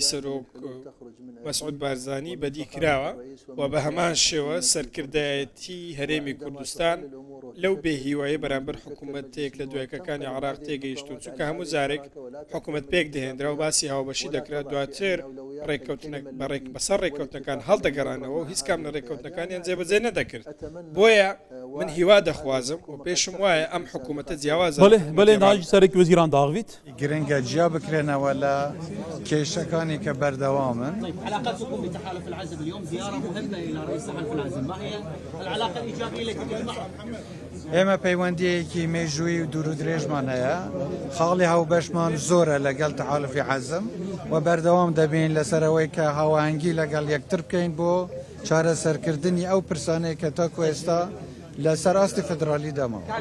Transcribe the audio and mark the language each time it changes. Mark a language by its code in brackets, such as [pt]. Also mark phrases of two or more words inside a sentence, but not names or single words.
[ckb] سەرۆک مەسعود بارزانی بەدی کراوە و بە هەمان شێوە سەرکردایەتی هەرێمی کوردستان لەو بێهیوایە بەرامبەر حکوومەتێک لە دوایەکەکانی عێراق تێگەیشت و چونکە هەموو جارێک حکوومەت پێک دەهێنرا و باسی هاوبەشی دەکرات دواتر بەسەر ڕێککەوتنەکان هەڵدەگەڕانەوە و هیچ کام لە ڕێککەوتنەکانیان جێبەجێ نەدەکرد. بۆیە من هیوا دەخوازم و پێشم وایە ئەم حکوومەتە جیاوازە بەڵێ ناژی سەرێکی وەزیران داغویت گرنگە جیا بکرێنەوە لە کێشەکانی کە بەردەوامن. [ar] علاقتكم بتحالف العزم اليوم زيارة مهمة إلى رئيس تحالف العزم، ما هي العلاقة الإيجابية التي تجمعكم؟ [ckb] ئێمە پەیوەندیەکی مێژووی و دوور و درێژمان هەیە، خاڵی هاوبەشمان زۆرە لەگەڵ تەحالفی عەزم و بەردەوام دەبین لەسەرەوەی کە هاوەهەنگی لەگەڵ یەکتر بکەین بۆ چارەسەرکردنی ئەو پرسانەی کە تاکو ئێستا لەسەر ئاستی فدرالی دەماوە.